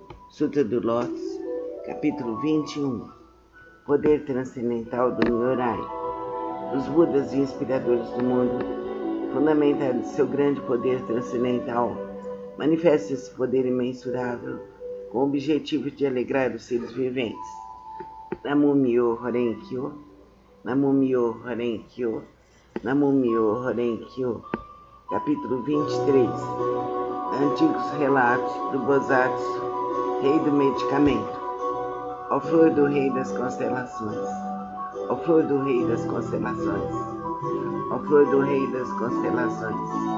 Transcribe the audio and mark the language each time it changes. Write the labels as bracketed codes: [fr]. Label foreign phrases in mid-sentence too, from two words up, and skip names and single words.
[pt] Sutra do Lótus, capítulo 21. Poder transcendental do Nyorai. Os Budas e inspiradores do mundo, fundamentados em seu grande poder transcendental, manifestam esse poder imensurável com o objetivo de alegrar os seres viventes. [ja] Namo Myo Horenkyo, Namo Myo Horenkyo, Namo Myo Horenkyo. [pt] Capítulo 23. Antigos relatos do Bosatsu, rei do medicamento. Ó flor do rei das constelações, ó flor do rei das constelações, ó flor do rei das constelações.